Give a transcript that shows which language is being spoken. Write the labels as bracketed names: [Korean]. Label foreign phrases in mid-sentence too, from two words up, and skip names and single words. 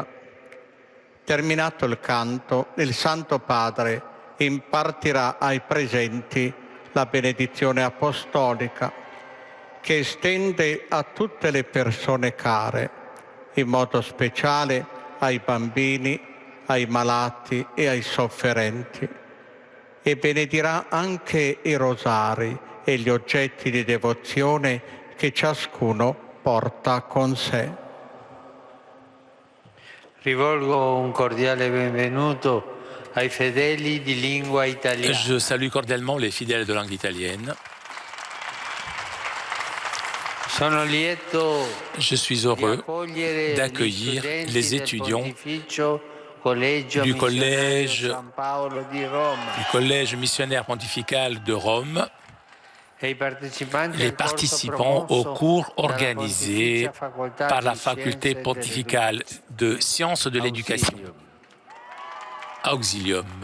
[Italian] Terminato il canto, il Santo Padre impartirà ai presenti la benedizione apostolica, che estende a tutte le persone care, in modo speciale ai bambini, ai malati e ai sofferenti, e benedirà anche i rosari e gli oggetti di devozione che ciascuno porta con sé. Rivolgo un cordiale benvenuto ai fedeli di lingua italiana. [French] Je salue cordialement les fidèles de langue italienne. [Italian] Sono lieto [French] Je suis heureux d'accueillir les étudiants du collège missionnaire pontifical de Rome, les participants aux cours organisés par la faculté pontificale de sciences de l'éducation, Auxilium.